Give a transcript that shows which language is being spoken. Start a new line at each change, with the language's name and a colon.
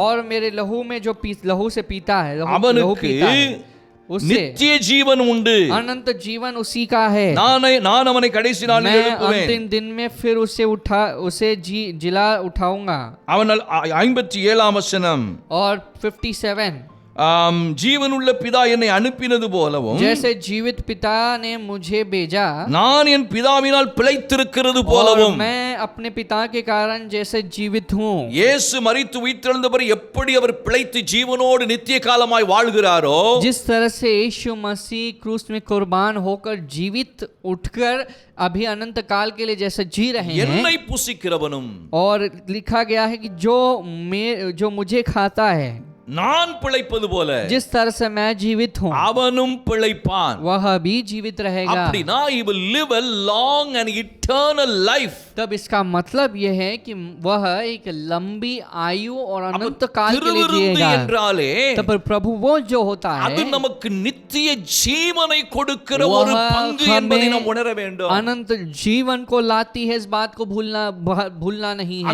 Hindi: और मेरे लहू में जो लहू से पीता है, लहू
Tamil: அவனுக்கு
Hindi: पीता है, उससे
Tamil: நித்திய ஜீவன் உண்டு.
Hindi: अनंत जीवन उसी का है.
Tamil: நான் அவனை கடைசி நாளில்
Hindi: मैं
Tamil: எழுப்புவேன்.
Hindi: अंतिम दिन में फिर उसे जिला उठाऊंगा.
Tamil: அவன் 57ஆம் வசனம்,
Hindi: और 57,
Tamil: ஜீவனுள்ள பிதா என்னை அனுப்பினது போலவும்,
Hindi: जैसे जीवित पिता ने मुझे भेजा,
Tamil: நான் என் பிதாவினால் பிழைத்திருக்கிறது
Hindi: और
Tamil: போலவும்,
Hindi: मैं अपने पिता के कारण जैसे जीवित हूँ.
Tamil: இயேசு மரித்து உயிர்த்தெழுந்தவர் எப்படி அவர் பிழைத்து ஜீவனோடு நித்திய காலமாய் வாழ்கிறாரோ,
Hindi: जिस तरह से यीशु मसीह क्रूस में कुर्बान होकर जीवित उठकर अभी अनंत काल के लिए जैसे जी रहे हैं,
Tamil: என்னை புசிக்கிறவனும்,
Hindi: और लिखा गया है कि जो मुझे खाता है,
Tamil: நான் பிழைப்பது போல
Hindi: जिस तरह से मैं जीवित हूँ,
Tamil: அவனும் பிழைப்பான்.
Hindi: वह भी जीवित रहेगा.
Tamil: அப்படினா
English: he will live a long and eternal life.
Hindi: तब इसका मतलब यह है कि वह एक लंबी आयु और अनंत काल के लिए
Tamil: திருவிருந்து
Hindi: जिएगा.
Tamil: என்றாலே
Hindi: तब प्रभु वो जो होता
Tamil: அது
Hindi: है,
Tamil: நமக்கு நித்திய ஜீவனை கொடுக்கிற
Hindi: वह
Tamil: ஒரு பங்கு என்பதை நாம் உணர
Hindi: हमें
Tamil: வேண்டும்.
Hindi: अनंत जीवन को लाती है. इस बात को भूलना नहीं है.